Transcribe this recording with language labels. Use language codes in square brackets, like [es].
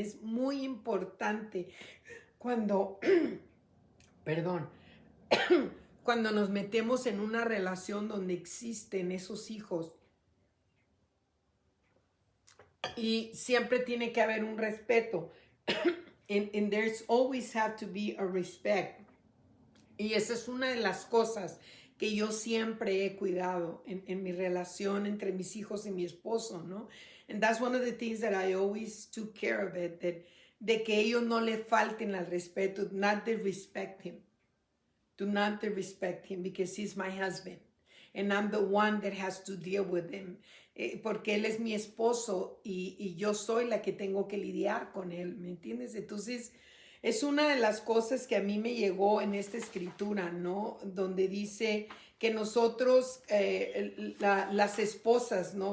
[es] Es muy importante cuando, perdón, cuando nos metemos en una relación donde existen esos hijos. Y siempre tiene que haber un respeto. [en] And there's always have to be a respect. [es] Y esa es una de las cosas que yo siempre he cuidado en mi relación entre mis hijos y mi esposo, ¿no? [en] And that's one of the things that I always took care of it, [es] de que ellos no le falten al respeto, [en] not to respect him. Do not respect him because he's my husband. And I'm the one that has to deal with him. [es] Porque él es mi esposo y yo soy la que tengo que lidiar con él, ¿me entiendes? Entonces, es una de las cosas que a mí me llegó en esta escritura, ¿no? Donde dice que nosotros, las esposas, ¿no?